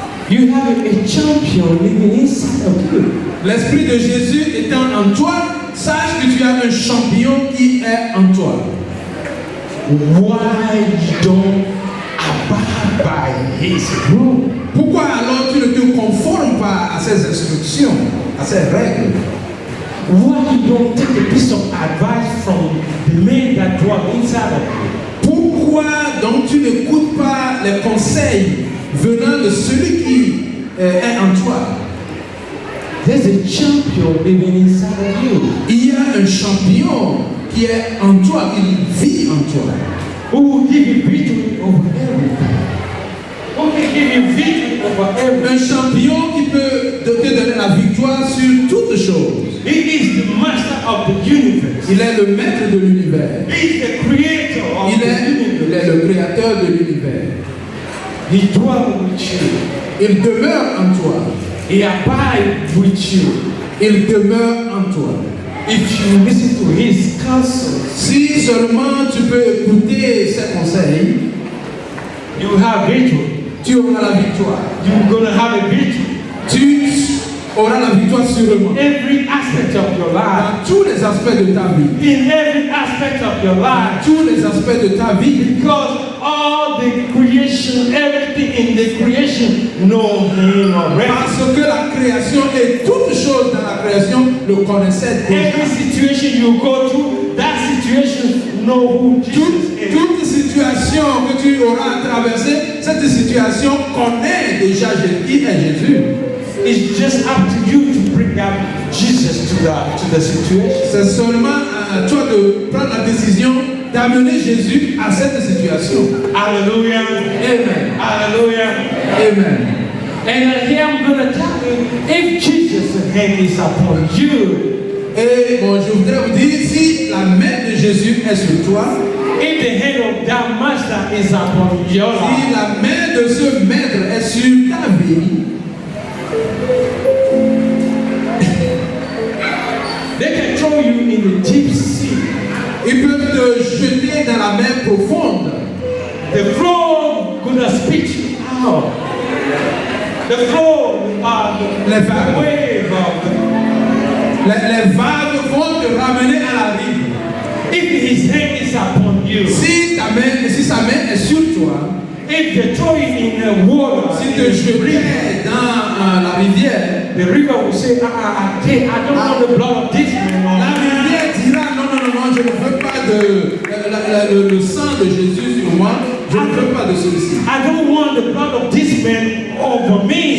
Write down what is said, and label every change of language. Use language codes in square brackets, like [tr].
[en] You have a champion living inside of you. [fr] L'Esprit de Jésus étant en toi, sache que tu as un champion qui est en toi. [en] Why you don't abide by His rule? [fr] Pourquoi alors tu ne te conformes pas à ses instructions, à ses règles? [en] Why you don't take a piece of advice from the man that dwell inside of you? [fr] Pourquoi donc tu n'écoutes pas les conseils venant de celui qui est en toi? [en] There's a champion living inside of you. [fr] Il y a un champion qui est en toi, qui vit en toi. [en] Who will give you victory over everything? Who can give you victory over everything? [fr] Un champion qui peut te donner la victoire sur toutes choses. [en] He is the master of the universe. [fr] Il est le maître de l'univers. [en] He is the creator of [fr] Il [en] the universe. [fr] est le créateur de l'univers. [en] He dwells with you. [fr] Il demeure en toi. [en] He abides with you. [fr] Il demeure en toi. [en] If you listen to His counsel, [fr] Si seulement tu peux écouter ses conseils, [en] you have victory. [fr] tu auras la victoire. [en] You're going to have a victory. [fr] Tu auras la victoire sûrement. [en] Every aspect of your life. [fr] Dans tous les aspects de ta vie. [en] In every aspect of your life. [fr] Tous les aspects de ta vie. [en] Because all the creation, everything in the creation know Him already. [fr] Parce que la création et toutes choses dans la création le connaissaient déjà. [en] Every situation you go through, that situation know who Jesus is. [fr] Toute situation que tu auras traversée, cette situation connaît déjà qui est Jésus. [en] It's just up to you to bring up Jesus to the situation. [fr] C'est seulement à toi de prendre la décision d'amener Jésus à cette situation. Hallelujah. Amen. Hallelujah. Amen. [en] And here I'm going to tell you, if Jesus' hand is upon you, [fr] et bon, je voudrais vous dire, si la main de Jésus est sur toi, [en] if the hand of that master is upon your [fr] si [en] life, [fr] la main de ce maître est sur ta vie, [en] they can throw you in the deep sea. [fr] ils peuvent te jeter dans la mer profonde. [en] The flow gonna spit you out. The flow, [fr] Les [en] the [fr] vagues. [en] wave of [fr] Les vagues vont te ramener à la rive. [en] if His hand is upon you, [fr] Si sa main est sur toi, [en] if they throw you in the water, [fr] si te jetais dans la rivière, [en] the river will say, I don't want the blood of this man. [fr] la rivière dira non, je ne veux pas le sang de Jésus sur moi, je ne veux pas de celui-ci. [en] I don't want the blood of this man over me.